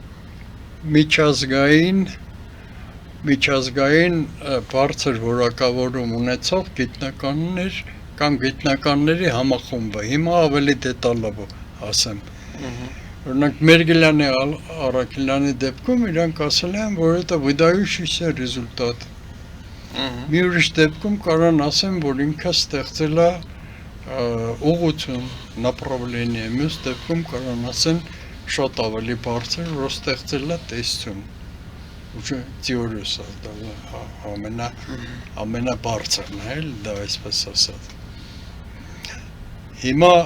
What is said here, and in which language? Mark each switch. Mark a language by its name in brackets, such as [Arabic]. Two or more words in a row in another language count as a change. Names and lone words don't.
[Armenian] միջազգային բարձր որակավորում ունեցող գիտնականներ կամ գիտնականների համախումբը։ Հիմա ավելի դետալով ասեմ։ Օրինակ Մերգելյանի Առաքելյանի դեպքում իրանք ասել են, որ [Russian] это выдающийся результат։ [Armenian] Մի ուրիշ դեպքում կարան ասեմ, որ ինքը ստեղծել է ուղղություն, направление, մյուս դեպքում կարան ասեն շատ ավելի բարձր, որ ստեղծել է տեսություն։ Ուժը թեորիոս է, դա ամենաբարձրն է, դա այսպես ասած։ Հիմա